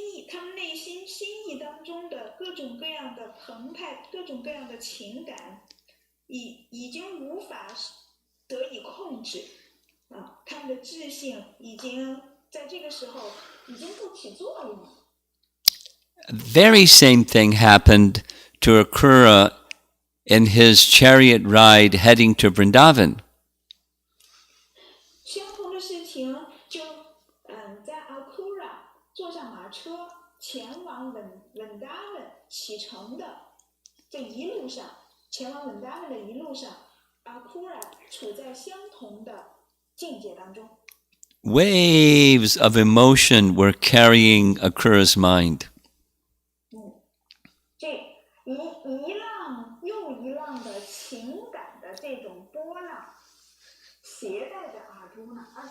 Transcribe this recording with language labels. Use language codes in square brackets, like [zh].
[zh] 他们内心心意当中的各种各样的澎湃，各种各样的情感，已经无法得以控制他们的智性已经在这个时候已经不起作用了。 [en] Very same thing happened to Akrura in his chariot ride heading to Vrindavan. [zh] 相同的事情就在 Akrura 坐上马车前往稳达文启程的这一路上，前往稳达文的一路上 ，Akrura 处在相同的境界当中。 [en] Waves of emotion were carrying Akrura's mind. [zh] 这一浪又一浪的情感的这种波浪，携带着Akrura。